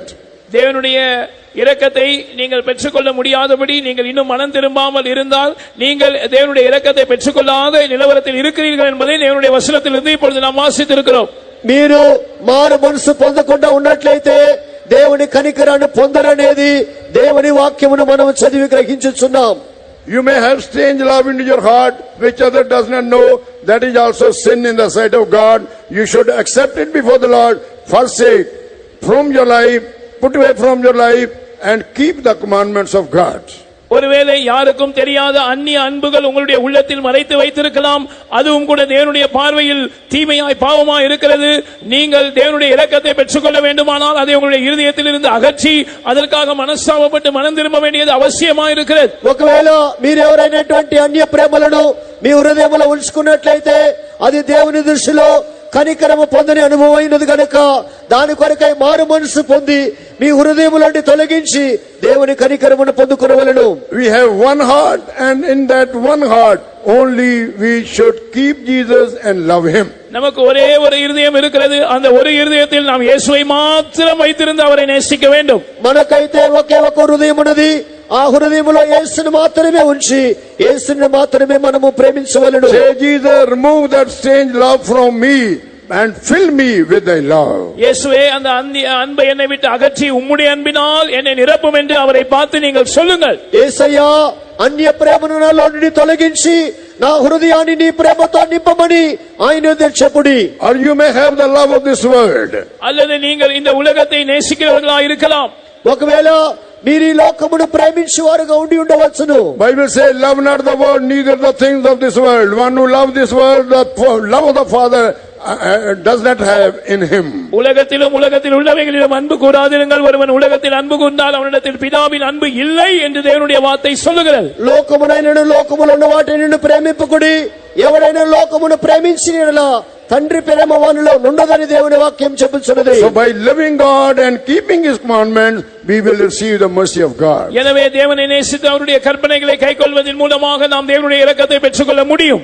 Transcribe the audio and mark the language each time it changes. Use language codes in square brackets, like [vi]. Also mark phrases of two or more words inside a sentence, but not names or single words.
[ta] தேவனுடைய இரக்கத்தை நீங்கள் பெற்றுக்கொள்ள முடியாதபடி நீங்கள் இன்னும் மனம் திரும்பாமல் இருந்தால் நீங்கள் தேவனுடைய இரக்கத்தை பெற்றுக்கொள்ளாத நிலவரத்தில் இருக்கிறீர்கள் என்பதை தேவனுடைய வசனத்திலிருந்து இப்பொழுது நாம் வாசித்திருக்கிறோம். [te] మీరు మారు మనసు పొందకుండా ఉన్నట్లయితే దేవుని కనికరాన్ని పొందరనేది దేవుని వాక్యమును మనం చదివి గ్రహించుచున్నాం. [en] You may have strange love into your heart which other does not know. That is also sin in the sight of God. You should accept it before the Lord. Forsake from your life, put away from your life, and keep the commandments of God. [ta] ஒருவேளை யாருக்கும் தெரியாத அந்நிய அன்புகள் உங்களுடைய உள்ளத்தில் மறைத்து வைத்திருக்கலாம். அதுவும் கூட தேவனுடைய பார்வையில் தீமையாய் பாவமாய் இருக்கிறது. நீங்கள் தேவனுடைய இரக்கத்தை பெற்றுக்கொள்ள வேண்டுமானால் அதை உங்களுடைய இருதயத்தில் இருந்து அகற்றி அதற்காக மனஸ்தாபப்பட்டு மனம் திரும்ப வேண்டியது அவசியமாய் இருக்கிறது. [te] ఒకవేళ మీరు ఎవరైనటువంటి అన్య ప్రేమలను మీ హృదయంలో ఉంచుకున్నట్లయితే అది దేవుని దృష్టిలో కనికరము పొందని అనుభవం అయినది కనుక దాని కొరకై మారు మనసు పొంది మీ హృదయములోని తొలగించి దేవుని కనికరమును పొందుకొనవలెను. [en] We have one heart, and in that one heart only we should keep Jesus and love him. [ta] நமக்கு ஒரே ஒரு இருதயம் இருக்கிறது. அந்த ஒரு இருதயத்தில் நாம் இயேசுவை மாத்திரம் வைத்திருந்து அவரை நேசிக்க வேண்டும். [te] మనకైతే ఒకే ఒక హృదయం ఉన్నది. ఆ హృదయములో యేసుని మాత్రమే ఉంచి యేసుని మాత్రమే మనము ప్రేమించవలెను. [en] Say, Jesus, remove that strange love from me and fill me with thy love. [ta] இயேசுவே, அந்த அன்பை என்னை விட்டு அகற்றி உம்முடைய அன்பினால் என்னை நிரப்பும் என்று அவரை பார்த்து நீங்கள் சொல்லுங்கள். [te] యేసయ్యా, అన్య ప్రేమను నాలో నుండి తొలగించి నా హృదయాన్ని నీ ప్రేమతో నింపమని ఆయన చెప్పుడి. [en] Or you may have the love of this world. [ta] அல்லது நீங்கள் இந்த உலகத்தை நேசிக்கிறவர்களாக இருக்கலாம். [te] ఒకవేళ మీరు ఈ లోకమును ప్రేమించేవారుగా ఉండి ఉండవచ్చును. [en] Bible says, love not the world, neither the things of this world. One who loves this world, the love of the Father does not have in him. [ta] உலகத்திலும் உலகத்தில் உள்ளவைகளிலும் அன்பு கூறாதிருங்கள். ஒருவன் உலகத்தில் அன்பு கூர்ந்தால் அவனிடத்தில் பிதாவின் அன்பு இல்லை என்று தேவனுடைய வார்த்தை சொல்லுகிறது. [te] లోకమునైనను లోకములో ఉన్న వాటిని ప్రేమింపకుడి. ఎవరైనా లోకమును ప్రేమించినలా తండ్రి ప్రేమ వానిలో ఉండదని దేవుని వాక్యం చెప్పుచున్నది. [en] So by loving God and keeping his commandments, we will receive the mercy of God. [ta] எனவே தேவனை நேசித்து அவருடைய கற்பனைகளை கைக்கொள்வதன் மூலமாக நாம் தேவனுடைய இரக்கத்தை பெற்றுக்கொள்ள முடியும்.